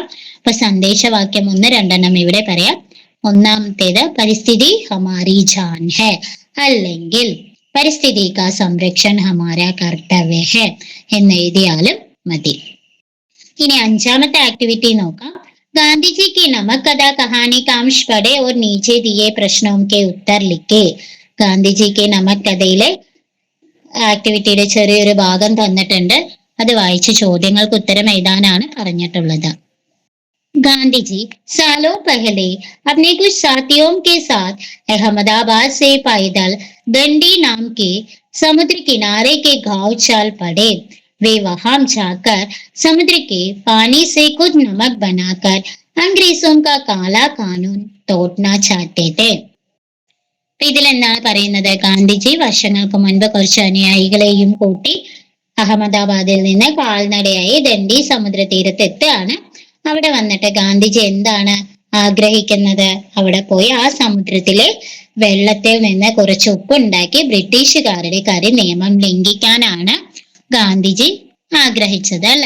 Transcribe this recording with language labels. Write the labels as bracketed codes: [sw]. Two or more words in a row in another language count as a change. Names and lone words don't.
[ml] അപ്പൊ സന്ദേശവാക്യം 1-2 ഇവിടെ പറയാം. ഒന്നാമത്തേത് [hi] परिस्थिति हमारी जान है, [ml] അല്ലെങ്കിൽ [hi] परिस्थिति का संरक्षण हमारा कर्तव्य है [ml] എന്ന് എഴുതിയാലും മതി. ഇനി അഞ്ചാമത്തെ ആക്ടിവിറ്റി നോക്കാം. [hi] गांधी जी की नमक कथा कहानी का अंश पढ़े और नीचे दिए प्रश्नों के उत्तर लिखे. [ml] ഗാന്ധിജി [hi] के नमक [ml] കഥയിലെ ആക്ടിവിറ്റിയുടെ ചെറിയൊരു ഭാഗം തന്നിട്ടുണ്ട്. അത് വായിച്ച് ചോദ്യങ്ങൾക്ക് ഉത്തരം എഴുതാനാണ് പറഞ്ഞിട്ടുള്ളത്. [hi] गांधी सालों पहले अपने कुछ साथियों के साथ अहमदाबाद से पैदल दंडी नाम के समुद्र किनारे के गांव चल पड़े. वे वहां जाकर समुद्र के पानी से कुछ नमक बनाकर अंग्रेजों का काला कानून तोड़ना चाहते थे. [ml] ഇതിലെന്താണ് പറയുന്നത്? ഗാന്ധിജി വർഷങ്ങൾക്ക് മുൻപ് കുറച്ച് അനുയായികളെയും കൂട്ടി അഹമ്മദാബാദിൽ നിന്ന് കാൽനടയായി ദണ്ഡി സമുദ്ര തീരത്തെത്തുകയാണ്. അവിടെ വന്നിട്ട് ഗാന്ധിജി എന്താണ് ആഗ്രഹിക്കുന്നത്? അവിടെ പോയി ആ സമുദ്രത്തിലെ വെള്ളത്തിൽ നിന്ന് കുറച്ച് ഉപ്പുണ്ടാക്കി ബ്രിട്ടീഷുകാരുടെ നിയമം ലംഘിക്കാനാണ് ഗാന്ധിജി ആഗ്രഹിച്ചത് അല്ലെ.